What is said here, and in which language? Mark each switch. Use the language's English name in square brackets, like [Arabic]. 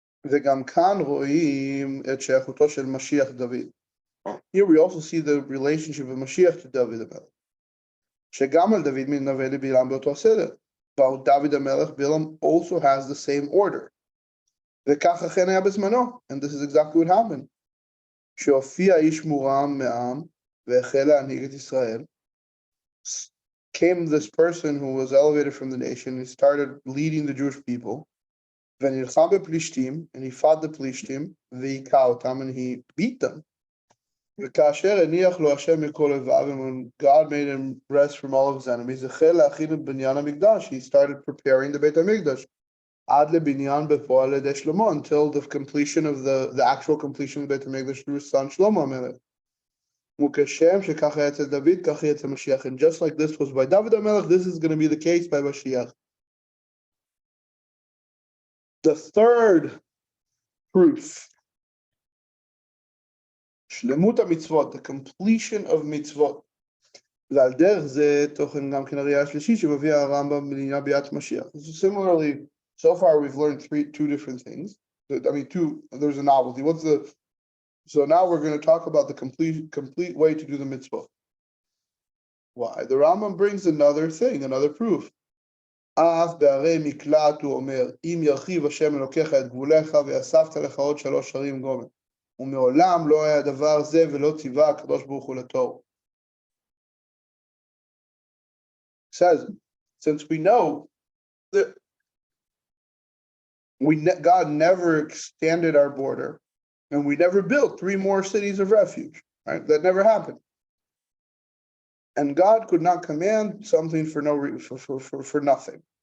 [Hebrew] וגם כאן רואים את שייכותו של משיח דוד. [English] Here we also see the relationship of Mashiach to David HaMelech. [Hebrew] שגם על דוד מתנבא לבלעם באותו הסדר. [English] About David HaMelech, Bilam also has the same order. [Hebrew] וכך אכן היה בזמנו, [English] and this is exactly what happened. [Hebrew] שהופיע איש מורם מעם והחל להנהיג את ישראל. [English] Came this person who was elevated from the nation, he started leading the Jewish people. [Hebrew] ונלחם בפלישתים, [English] and he fought the פלישתים, [Hebrew] והיכה אותם, [English] and he beat them. [Hebrew] וכאשר הניח לו השם מכל אויביו, [English] and when God made him rest from all of his enemies, [Hebrew] החל להכין את בניין המקדש, [English] he started preparing the בית המקדש, [Hebrew] עד לבניין בפועל ידי שלמה, [English] until the completion of the actual completion of the בית המקדש through his son שלמה המלך. [Hebrew] וכשם שכך היה אצל דוד, כך יהיה אצל משיח. [English] And just like this was by David HaMelech, this is going to be the case by Mashiach. The third proof, shlemut mitzvot, the completion of mitzvot. [Hebrew] ועל דרך זה תוכן גם כן הראייה השלישית שמביא הרמב"ם בעניין ביאת משיח. [English] So similarly, so far we've learned two different things. There's a novelty. So now we're going to talk about the complete way to do the mitzvah. Why? The Rambam brings another thing, another proof. [Hebrew] אף בערי מקלט הוא אומר, אם ירחיב השם אלוקיך את גבוליך ויאספת לך עוד 3 ערים גומר. ומעולם לא היה דבר זה ולא ציווה הקדוש ברוך הוא לתור. [English] Says, since we know that God never extended our border, and we never built 3 more cities of refuge, right? That never happened. And God could not command something for no reason, for nothing.